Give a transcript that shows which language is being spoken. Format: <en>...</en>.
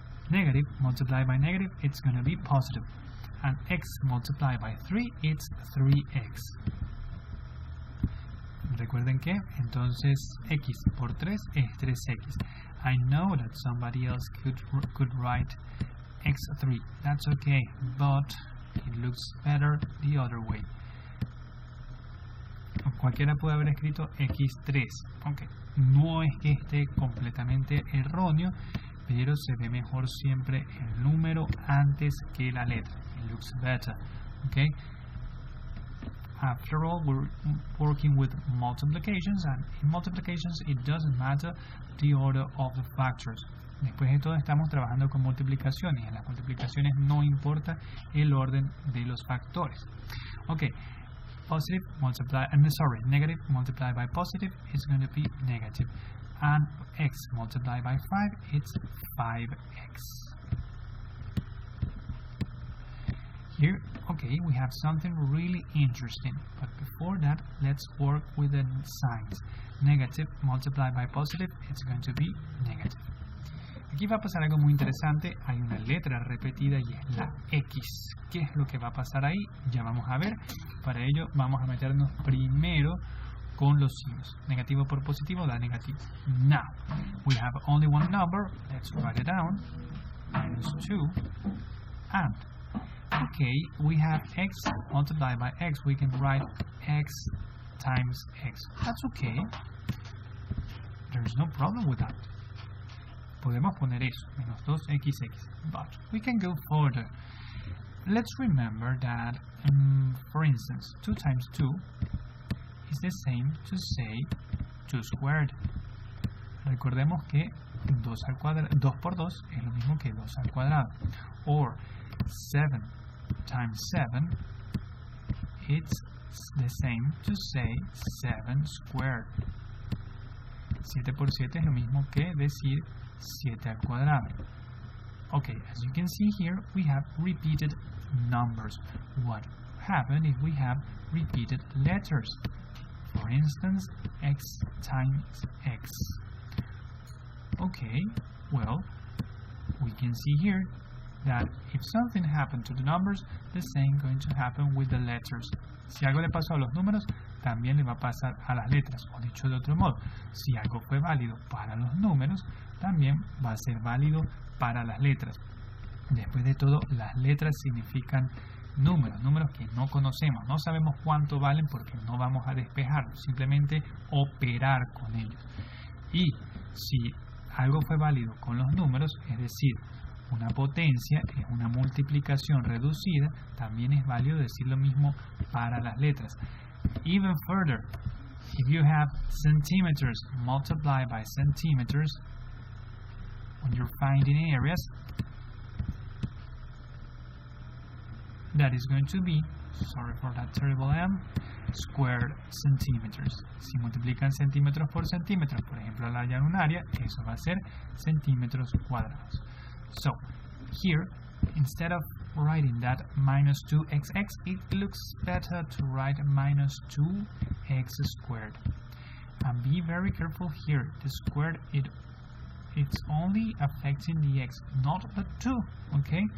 <en>Negative multiplied by negative, it's going to be positive. And x multiplied by 3, it's 3x.</en> <es>Recuerden que entonces x por 3 es 3x.</es> <en>I know that somebody else could write x3. That's okay, but it looks better the other way.</en> <es>Cualquiera puede haber escrito x3. Okay. No es que esté completamente erróneo, pero se ve mejor siempre el número antes que la letra.</es> <en>It looks better. Okay. After all, we're working with multiplications, and in multiplications it doesn't matter the order of the factors.</en> <es>Después de todo estamos trabajando con multiplicaciones. En las multiplicaciones no importa el orden de los factores.</es> <en>Okay. Positive multiply, negative multiplied by positive is going to be negative. And x multiplied by 5, it's 5x. Here, okay, we have something really interesting. But before that, let's work with the signs. Negative multiplied by positive, it's going to be negative.</en> <es>Aquí va a pasar algo muy interesante. Hay una letra repetida y es la X. ¿Qué es lo que va a pasar ahí? Ya vamos a ver. Para ello vamos a meternos primero con los signos. Negativo por positivo da negativo.</es> <en>Now, we have only one number. Let's write it down. Minus 2. And, okay, we have x multiplied by x. We can write x times x. That's okay. There's no problem with that.</en> <es>Podemos poner eso, menos 2xx,</es> <en>but we can go further. Let's remember that, for instance, 2 times 2 is the same to say 2 squared.</en> <es>Recordemos que 2 por 2 es lo mismo que 2 al cuadrado.</es> <en>Or 7 times 7, it's the same to say 7 squared.</en> <es>7 por 7 es lo mismo que decir 7 al cuadrado.</es> <en>Okay, as you can see here, we have repeated numbers. What happens if we have repeated letters? For instance, x times x. Okay, well, we can see here that if something happened to the numbers, the same going to happen with the letters.</en> <es>Si algo le pasó a los números, también le va a pasar a las letras. O dicho de otro modo, si algo fue válido para los números, también va a ser válido para las letras. Después de todo, las letras significan números que no conocemos, no sabemos cuánto valen porque no vamos a despejarlos, simplemente operar con ellos. Y si algo fue válido con los números, es decir, una potencia es una multiplicación reducida, también es válido decir lo mismo para las letras.</es> <en>Even further, if you have centimeters multiplied by centimeters, when you're finding areas, that is going to be, sorry for that terrible M, squared centimeters.</en> <es>Si multiplican centímetros por centímetros, por ejemplo, al hallar un área, eso va a ser centímetros cuadrados.</es> <en>So, here, instead of writing that minus 2xx, it looks better to write minus 2x squared. And be very careful here. The squared, it's only affecting the x, not the 2, okay?</en>